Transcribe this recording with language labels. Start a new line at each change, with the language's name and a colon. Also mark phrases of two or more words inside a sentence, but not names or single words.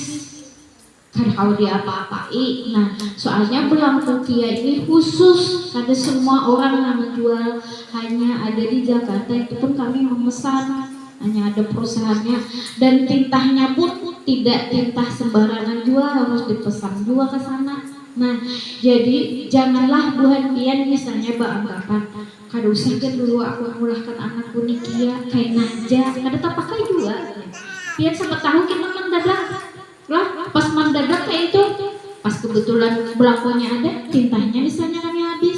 Banjar: Kada tahu dia apa-apai. Nah, soalnya belangku KIA ini khusus, kada semua orang yang menjual, hanya ada di Jakarta. Itu pun kami memesan, hanya ada perusahaannya, dan tintanya pun tidak tintah sembarangan jual, harus dipesan juga ke sana. Nah, jadi janganlah buhan pian misalnya beranggapan kada usah kan dulu aku mulahkan anakku nih KIA kayak naja, kada terpakai juga. Pian sempat tahu kita mendadak lah, pas mendadak kayak itu, pas kebetulan belangkonya ada, tintanya misalnya kami habis.